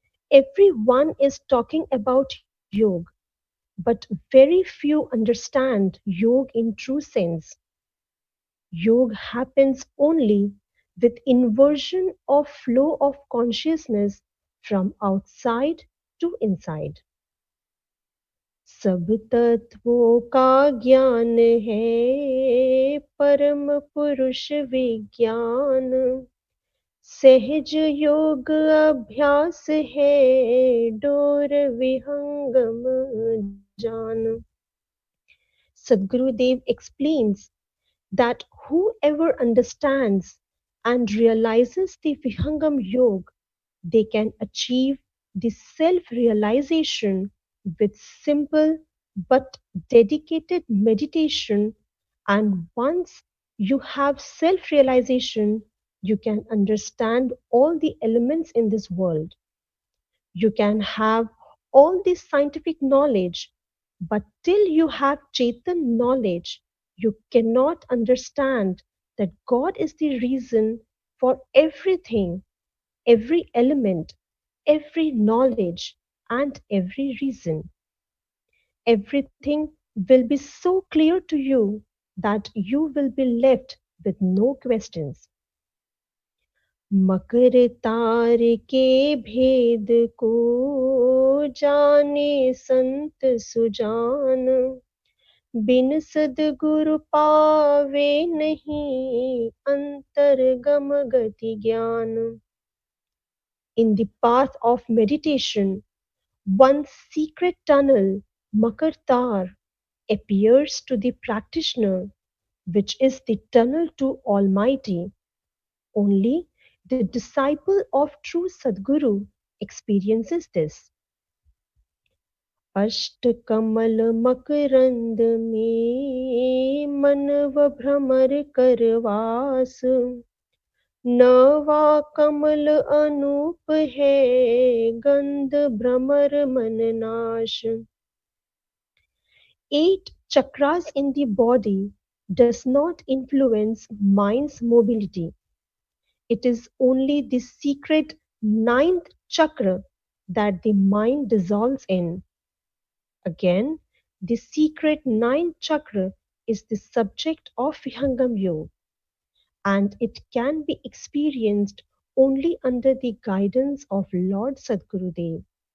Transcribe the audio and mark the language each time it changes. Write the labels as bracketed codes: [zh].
[en] Everyone is talking about yoga, but very few understand yoga in true sense. Yoga happens only with inversion of flow of consciousness from outside to inside. [hi] सब तत्वों का ज्ञान है परम पुरुष विज्ञान, सहज योग अभ्यास है डोर विहंगम जान. [en] Sadhguru Dev explains that whoever understands and realizes the Vihangam Yoga, they can achieve the self-realization with simple but dedicated meditation, and once you have self-realization, you can understand all the elements in this world. You can have all this scientific knowledge, but till you have Chetan knowledge, you cannot understand that God is the reason for everything, every element, every knowledge, and every reason. Everything will be so clear to you that you will be left with no questions. [hi] मकर तार के भेद को जाने संत सुजान, बिन सद्गुरु पावे नहीं अंतरगम गति ज्ञान. [en] In the path of meditation, one's secret tunnel, Makartar, appears to the practitioner, which is the tunnel to Almighty. Only the disciple of true Sadguru experiences this. [hi] अष्टकमल मकरंद में मनव भ्रमर करवास नवा कमल अनूप है गंध भ्रमर मन नाश. [en] Eight chakras in the body does not influence mind's mobility. It is only the secret ninth chakra that the mind dissolves in. Again, the secret ninth chakra is the subject of Vihangam Yoga, and it can be experienced only under the guidance of Lord Sadgurudev.